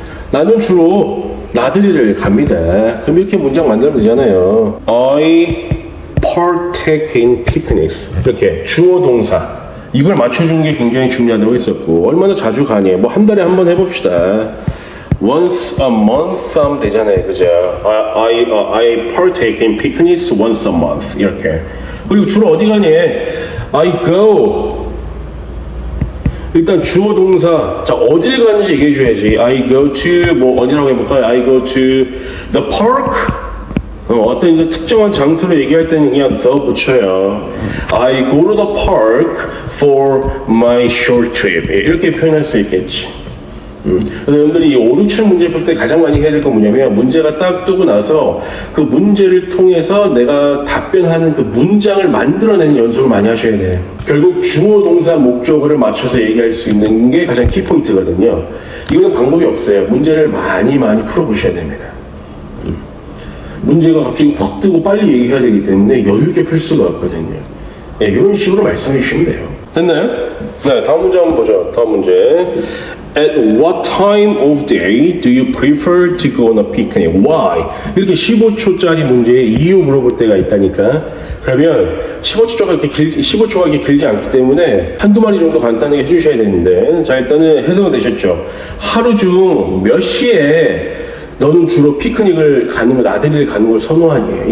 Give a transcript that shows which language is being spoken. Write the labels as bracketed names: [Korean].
[Korean] 나는 주로 나들이를 갑니다. 그럼 이렇게 문장 만들면 되잖아요. [English] I partake in picnics. [Korean] 이렇게 주어 동사. 이걸 맞춰주는 게 굉장히 중요하다고 했었고 얼마나 자주 가니? 뭐 한 달에 한 번 해봅시다. [English] Once a month [Korean] 하면 되잖아요. 그죠? [English] I partake in picnics once a month. [Korean] 이렇게. 그리고 주로 어디 가니? [English] I go. [Korean] 일단 주어 동사. 자, 어딜 가는지 얘기해 줘야지. [English] I go to [Korean] 뭐 어디라고 해볼까요? [English] I go to the park. [Korean] 어떤 이제 특정한 장소를 얘기할 때는 그냥 the 붙여요. [English] I go to the park for my short trip. [Korean] 이렇게 표현할 수 있겠지. 그래서 여러분들이 이 5, 6, 7 문제 풀 때 가장 많이 해야 될 건 뭐냐면 문제가 딱 뜨고 나서 그 문제를 통해서 내가 답변하는 그 문장을 만들어내는 연습을 많이 하셔야 돼요. 결국 주어 동사 목적어를 맞춰서 얘기할 수 있는 게 가장 키포인트거든요. 이거는 방법이 없어요. 문제를 많이 풀어보셔야 됩니다. 문제가 갑자기 확 뜨고 빨리 얘기해야 되기 때문에 여유 있게 풀 수가 없거든요. 네, 이런 식으로 말씀해 주시면 돼요. 됐나요? 네, 다음 문제 한번 보죠. 다음 문제. [English] At what time of day do you prefer to go on a picnic? Why? [Korean] 이렇게 15초짜리 문제에 이유 물어볼 때가 있다니까. 그러면 15초가 이렇게 길지 않기 때문에 한두 마디 정도 간단하게 해주셔야 되는데, 자, 일단은 해석은 되셨죠? 하루 중 몇 시에 너는 주로 피크닉을 가는 걸, 나들이를 가는 걸 선호하니?